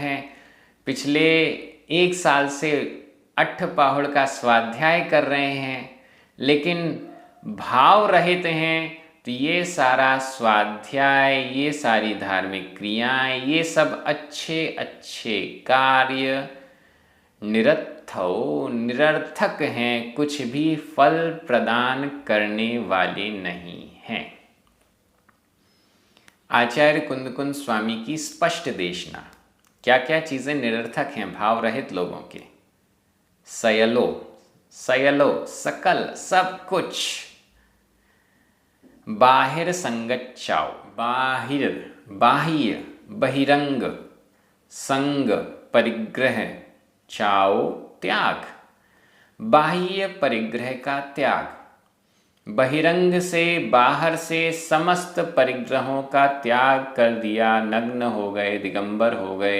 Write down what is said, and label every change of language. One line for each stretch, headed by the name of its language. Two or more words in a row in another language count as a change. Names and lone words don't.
Hindi: हैं, पिछले 1 साल से अट्ठपाहुड़ का स्वाध्याय कर रहे हैं, लेकिन भाव रहित हैं, तो ये सारा स्वाध्याय, ये सारी धार्मिक क्रियाएं, ये सब अच्छे अच्छे कार्य निरत्थो निरर्थक हैं, कुछ भी फल प्रदान करने वाले नहीं हैं। आचार्य कुंदकुंद स्वामी की स्पष्ट देशना। क्या क्या चीज़ें निरर्थक हैं भाव रहित लोगों के?
Prakrit languages: सयलो सयलो
Hindi: सकल सब कुछ।
Prakrit languages: बाहिर संगच्चाओ
Hindi: बाहिर बाह्य बहिरंग, संग परिग्रह, चाओ त्याग, बाह्य परिग्रह का त्याग, बहिरंग से बाहर से समस्त परिग्रहों का त्याग कर दिया, नग्न हो गए, दिगंबर हो गए।